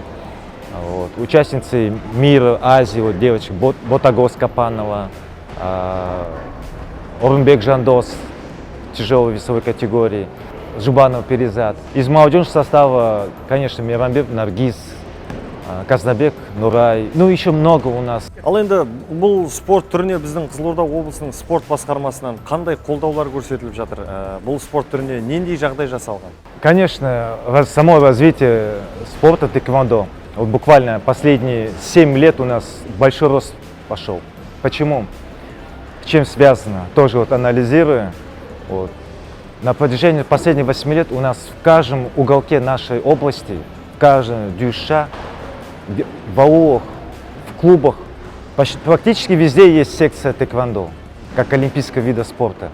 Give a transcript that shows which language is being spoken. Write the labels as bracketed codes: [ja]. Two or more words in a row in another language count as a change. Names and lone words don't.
[ru] Вот, участницы мира, Азии, вот девочек Ботагос Капанова, Орунбек Жандос, тяжелой весовой категории, Жубанов Перизат. Из молодежного состава, конечно, Мейрамбек Наргиз, Казнабек Нурай, ну еще много у нас. [kk] Ал енді бұл спорт түріне біздің Қызылорда облысының спорт басқармасынан қандай қолдаулар көрсетіліп жатыр? Бұл спорт түріне нендей жағдай жасалған? [ru] Конечно, само развитие спорта тэквондо. Вот буквально последние 7 лет у нас большой рост пошел. Почему? С чем связано? Тоже вот анализируя. Вот. На протяжении последних 8 лет у нас в каждом уголке нашей области, в каждом дюша, в аулах, в клубах, практически везде есть секция тэквондо, как олимпийского вида спорта.